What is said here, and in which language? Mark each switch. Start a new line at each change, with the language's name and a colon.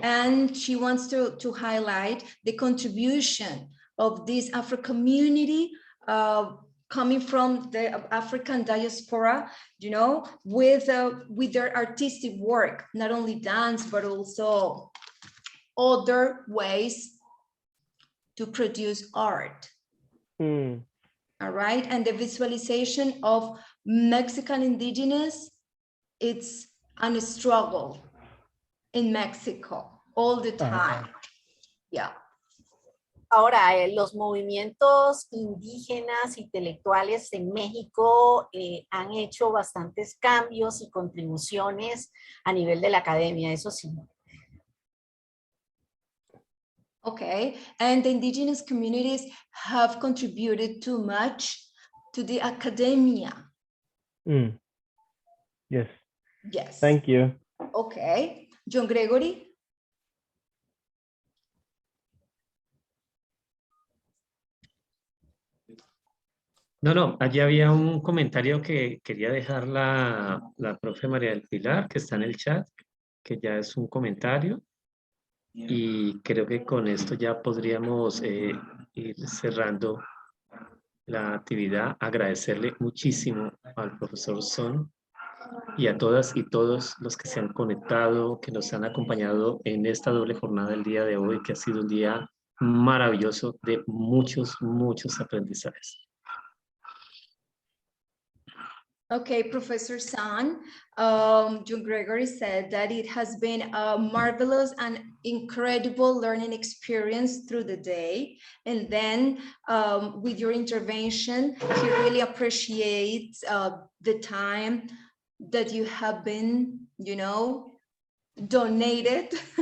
English: And she wants to highlight the contribution of this Afro community coming from the African diaspora, you know, with their artistic work, not only dance, but also other ways to produce art. Mm. All right. And the visualization of Mexican indigenous, it's a struggle in Mexico all the time. Yeah.
Spanish: Ahora, los movimientos indígenas, intelectuales en México han hecho bastantes cambios y contribuciones a nivel de la academia, eso sí.
English: Okay, and the indigenous communities have contributed too much to the academia. Mm. Yes. Yes. Thank you. Okay, John Gregory.
Spanish: No, allí había un comentario que quería dejar la profe María del Pilar, que está en el chat, que ya es un comentario. Y creo que con esto ya podríamos ir cerrando la actividad. Agradecerle muchísimo al profesor Sonn y a todas y todos los que se han conectado, que nos han acompañado en esta doble jornada del día de hoy, que ha sido un día maravilloso de muchos aprendizajes.
English: Okay, Professor Sonn, John Gregory said that it has been a marvelous and incredible learning experience through the day. And then with your intervention, he really appreciates the time that you have been, you know, donated